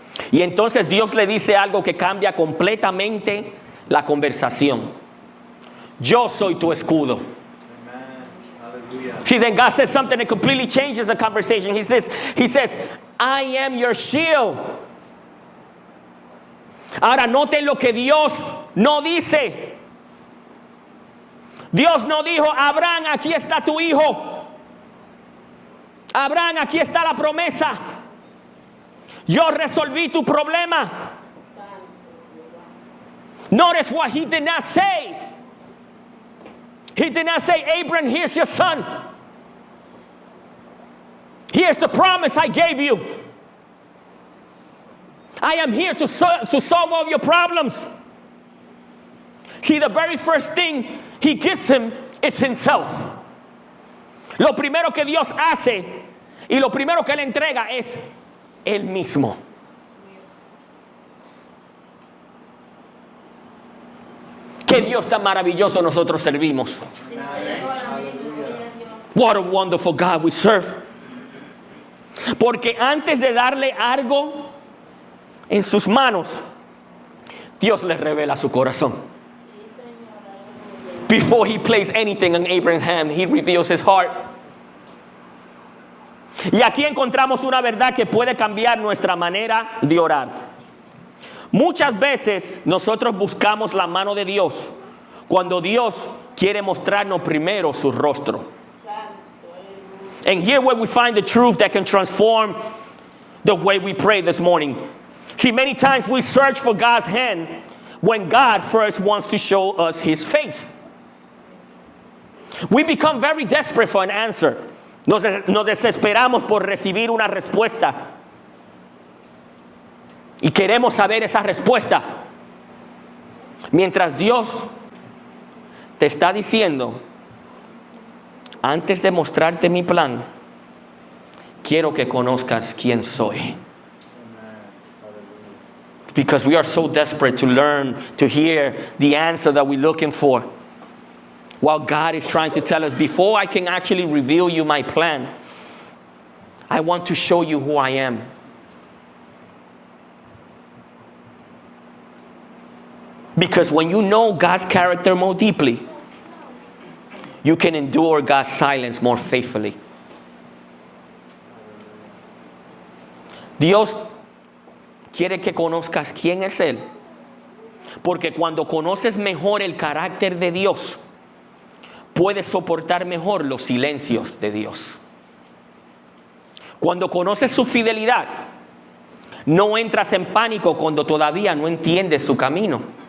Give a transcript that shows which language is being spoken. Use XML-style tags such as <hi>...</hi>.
<es>Y entonces Dios le dice algo que cambia completamente la conversación. Yo soy tu escudo.</es> <en>See, then God says something that completely changes the conversation. He says, I am your shield.</en> <es>Ahora noten lo que Dios no dice. Dios no dijo, Abraham, aquí está tu hijo. Abraham, aquí está la promesa. Yo resolví tu problema.</es> <en>Notice what he did not say. He did not say, Abraham, here's your son. Here's the promise I gave you. I am here to solve all your problems. See, the very first thing he gives him is himself.</en> <es>Lo primero que Dios hace y lo primero que le entrega es él mismo. Qué Dios tan maravilloso nosotros servimos.</es> <en>What a wonderful God we serve.</en> <es>Porque antes de darle algo en sus manos, Dios le revela su corazón.</es> <en>Before he placed anything in Abraham's hand, he reveals his heart.</en> <es>Y aquí encontramos una verdad que puede cambiar nuestra manera de orar. Muchas veces nosotros buscamos la mano de Dios cuando Dios quiere mostrarnos primero su rostro.</es> <en>And here where we find the truth that can transform the way we pray this morning. See, many times we search for God's hand when God first wants to show us his face. We become very desperate for an answer.</en> <es>Nos desesperamos por recibir una respuesta. Y queremos saber esa respuesta. Mientras Dios te está diciendo, antes de mostrarte mi plan, quiero que conozcas quién soy.</es> <en>Because we are so desperate to learn, to hear the answer that we're looking for. While God is trying to tell us, before I can actually reveal you my plan, I want to show you who I am. Because when you know God's character more deeply, you can endure God's silence more faithfully.</en> <es>Dios quiere que conozcas quién es Él. Porque cuando conoces mejor el carácter de Dios, puedes soportar mejor los silencios de Dios. Cuando conoces su fidelidad, no entras en pánico cuando todavía no entiendes su camino.</es>